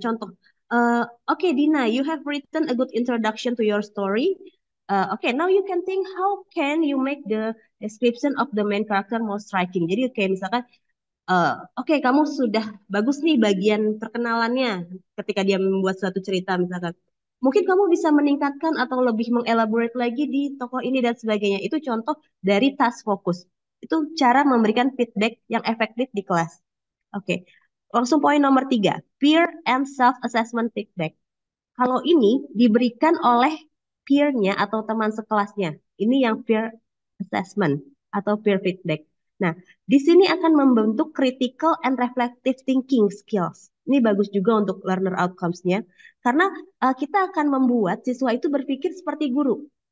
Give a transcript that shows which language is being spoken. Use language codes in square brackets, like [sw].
[id] Contoh, [en] oke, Dina, you have written a good introduction to your story. Oke, now you can think how can you make the description of the main character more striking. [id] Jadi kayak misalkan, oke, kamu sudah bagus nih bagian perkenalannya ketika dia membuat suatu cerita misalkan. Mungkin kamu bisa meningkatkan atau lebih mengelaborate lagi di tokoh ini dan sebagainya. Itu contoh dari task focus. Itu cara memberikan feedback yang efektif di kelas. Oke, langsung poin nomor 3, peer and self-assessment feedback. Kalau ini diberikan oleh peer-nya atau teman sekelasnya. Ini yang peer assessment atau peer feedback. Nah, di sini akan membentuk [en] critical and reflective thinking skills. [id] Ini bagus juga untuk learner outcomes-nya. Karena kita akan membuat siswa itu berpikir seperti guru.